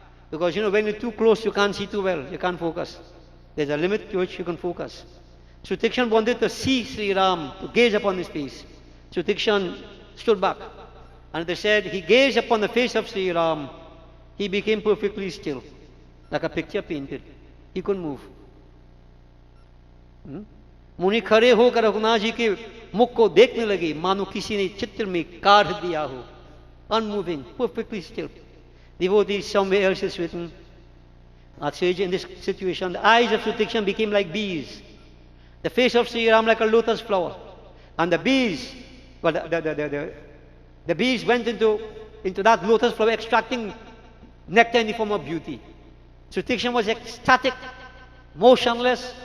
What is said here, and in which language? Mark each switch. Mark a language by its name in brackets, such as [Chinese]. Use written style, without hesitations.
[English] Because when you're too close, you can't see too well, you can't focus. There's a limit to which you can focus. Sutikshan wanted to see Sri Ram, to gaze upon his face. Sutikshan stood back. And they said, he gazed upon the face of Sri Ram. He became perfectly still, like a picture painted. He couldn't move. [Hindi] मुनि खड़े होकर रघुनाथ जी के मुख को देखने लगे, मानो किसी ने चित्र में काढ़ दिया हो. [English] Unmoving, perfectly still. Devotees, somewhere else is written, in this situation, the eyes of Sutikshan became like bees. The face of Sri Ram like a lotus flower. And the bees, well, the bees went into that lotus flower, extracting nectar in the form of beauty. Sutikshan was ecstatic. motionless.